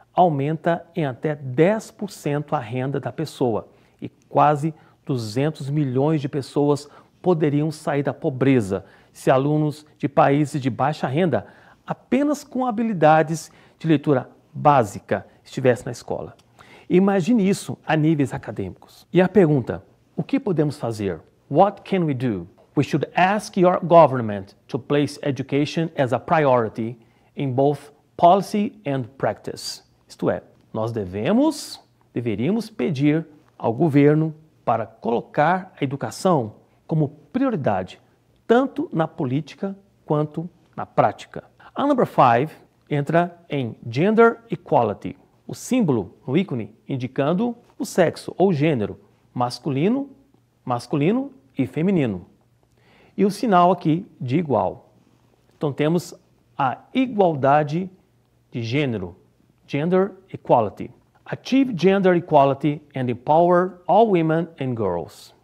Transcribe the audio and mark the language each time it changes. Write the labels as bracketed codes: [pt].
[pt] aumenta em até 10% a renda da pessoa e quase 200 milhões de pessoas poderiam sair da pobreza se alunos de países de baixa renda, apenas com habilidades de leitura básica, estivessem na escola. Imagine isso a níveis acadêmicos. E a pergunta, o que podemos fazer? [en] What can we do? We should ask your government to place education as a priority in both policy and practice. [pt] Isto é, nós deveríamos pedir ao governo para colocar a educação como prioridade, tanto na política quanto na prática. A number 5 entra em Gender Equality, o símbolo no ícone indicando o sexo ou gênero, masculino e feminino. E o sinal aqui de igual. Então temos a igualdade de gênero, Gender Equality. [en] Achieve gender equality and empower all women and girls.